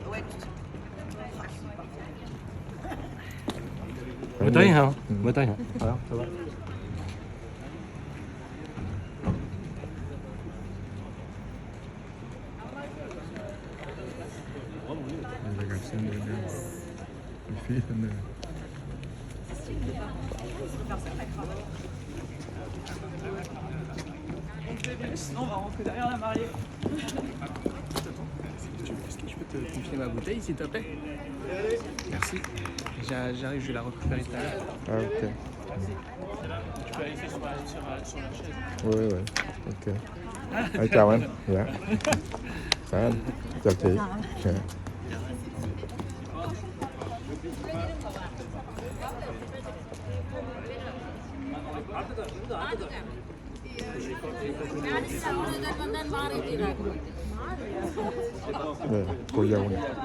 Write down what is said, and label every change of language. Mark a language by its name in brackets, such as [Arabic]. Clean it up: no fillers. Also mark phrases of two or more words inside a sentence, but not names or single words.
[Vietnamese] Mới tới hả? Mới tới hả? Phải không? Thôi Đây là gặp sinh viên đây. Phía bên này. [French] Sinon, on va rentrer derrière la mariée. Est-ce que tu peux te confier ma bouteille, s'il te plaît? Merci. J'arrive, je vais la récupérer tout à l'heure. Ah, ok. Tu peux aller sur la chaise. Oui, oui. Ok. À, [Vietnamese] chào anh. Dạ. Chào anh. Chào chị. Dạ. Đây, cô dâu này.